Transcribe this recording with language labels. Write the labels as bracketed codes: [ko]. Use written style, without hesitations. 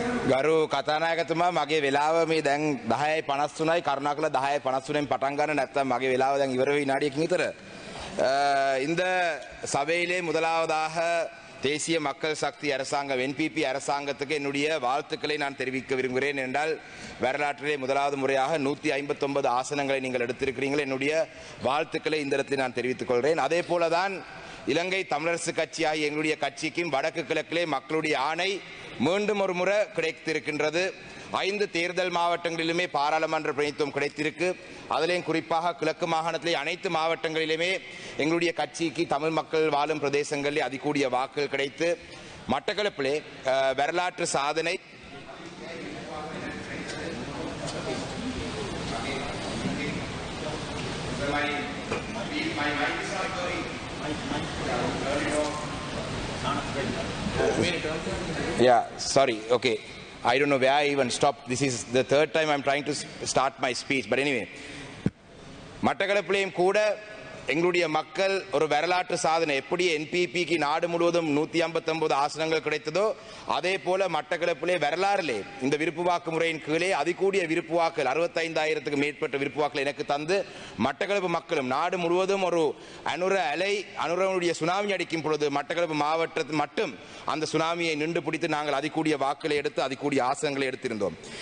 [si] ගරු කතානායකතුමා මගේ වෙලාව මේ දැන් 10:53යි කරුණාකරලා 10:53න් පටන් ගන්න නැත්නම් මගේ වෙලාව දැන් ඉවර වෙයි විනාඩියකින් විතර. [ta] இந்த சபையிலே முதலாவதாக தேசிய மக்கள் சக்தி அரசாங்கம் NPP அரசாங்கத்துக்கு என்னுடைய வாழ்த்துக்களை நான் தெரிவிக்க விரும்புகிறேன். என்றால் வரலாற்றிலே முதலாவது முறையாக 159 ஆசனங்களை நீங்கள் எடுத்திருக்கிறீர்கள். என்னுடைய வாழ்த்துக்களை இந்த இடத்தில் நான் தெரிவித்துக் கொள்கிறேன். அதே போலதான் இலங்கை தமிழரசு கட்சியாகிய எங்களுடைய கட்சிக்கும் வடக்கு கிழக்கிலே மக்களுடைய ஆணை மீண்டும் ஒரு முறை கிடைத்திருக்கின்றது. 5 தேர்தல் மாவட்டங்களிலுமே பாராளுமன்ற பிரதிநிதித்துவம் கிடைத்திருக்கு. அதிலேயும் குறிப்பாக கிழக்கு மாகாணத்திலே அனைத்து மாவட்டங்களிலுமே எங்களுடைய கட்சிக்கு தமிழ் மக்கள் வாழும் பிரதேசங்களிலே அதிகூடிய வாக்குகள் கிடைத்து மட்டக்களப்பிலே வரலாற்று சாதனை [en] Yeah, sorry. Okay. I don't know where I even stopped. This is the third time I'm trying to start my speech. But anyway, [ta] மட்டக்களப்பிலேயும் கூட எங்களுடைய மக்கள் ஒரு வரலாற்று சாதனை எப்படி NPPக்கு நாடு முழுவதும் 159 ஆசனங்கள் கிடைத்ததோ அதே போல மட்டக்களப்பிலே வரலாறிலே இந்த விருப்பு வாக்கு முறையின் கீழே அதிகூடிய விருப்பு வாக்குகள் 65,000க்கு மேற்பட்ட விருப்பு வாக்குகள் எனக்கு தந்து மட்டக்களப்பு மக்களும் நாடு முழுவதும் ஒரு அனுரனுடைய சுனாமி அடிக்கும் பொழுது மட்டக்களப்பு மாவட்டத்தில் மட்டும் அந்த சுனாமியை நின்று பிடித்து நாங்கள் அதிகூடிய வாக்குகளை எடுத்து அதிகூடிய ஆசனங்களை எடுத்திருந்தோம்.